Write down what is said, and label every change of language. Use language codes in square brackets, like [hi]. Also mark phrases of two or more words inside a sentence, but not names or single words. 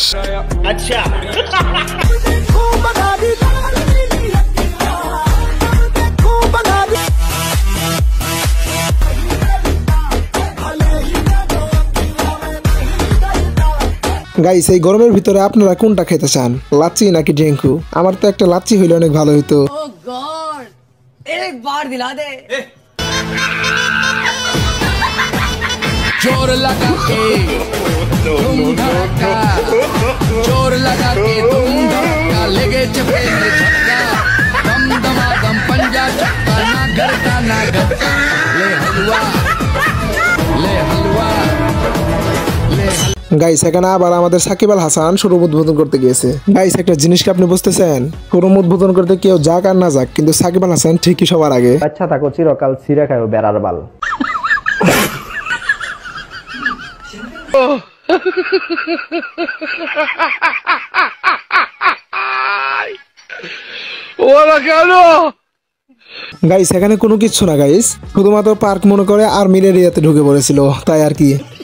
[bn] আচ্ছা, গাইস, এই গরমের ভিতরে আপনারা কোনটা খেতে চান, লাচ্ছি নাকি ড্রিঙ্কু? আমার তো একটা লাচ্ছি হইলে অনেক ভালো হইতো। [hi] एक बार दिला दे। जोर लगा के तुम धड़का, जोर लगा के तुम धड़का, लगे चपे में झटका, दम दमादम पंजा चक्का, ना घर का ना घर का, ले हलवा ले हलवा ले। [bn] গাইস, এখানে আবার আমাদের সাকিব আল হাসান শোরুম উদ্বোধন করতে গিয়েছে। গাইস, একটা জিনিস কি আপনি বুঝতেছেন? শোরুম উদ্বোধন করতে কেউ যাক আর না যাক, কিন্তু সাকিব আল হাসান ঠিকই সবার আগে। আচ্ছা থাকো, চিরকাল ছিঁড়ে খাও বেড়ার বাল। গাইস, এখানে কোনো কিচ্ছু না গাইস, শুধুমাত্র পার্ক মনে করে আর্মির এরিয়াতে ঢুকে পড়েছিল, তাই আর কি।